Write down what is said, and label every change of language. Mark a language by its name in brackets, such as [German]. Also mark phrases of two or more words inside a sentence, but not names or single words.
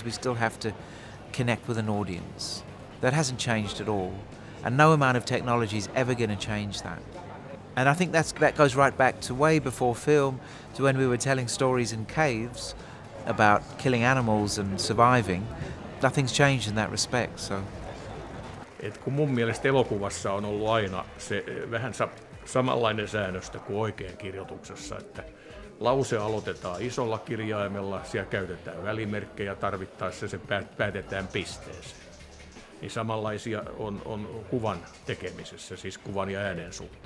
[English] We still have to connect with an audience. That hasn't changed at all, and no amount of technology is ever going to change that. And I think that goes right back to way before film, to when we were telling stories in caves about killing animals and surviving. Nothing's changed in that respect. So. [Finnish] Kun mun mielestä elokuvassa on ollut aina se vähän samanlainen säännöstö kuin oikein kirjoituksessa, että lause aloitetaan isolla kirjaimella, siellä käytetään välimerkkejä, tarvittaessa se päätetään pisteeseen. Niin samanlaisia on kuvan tekemisessä, siis kuvan ja äänen suhteen.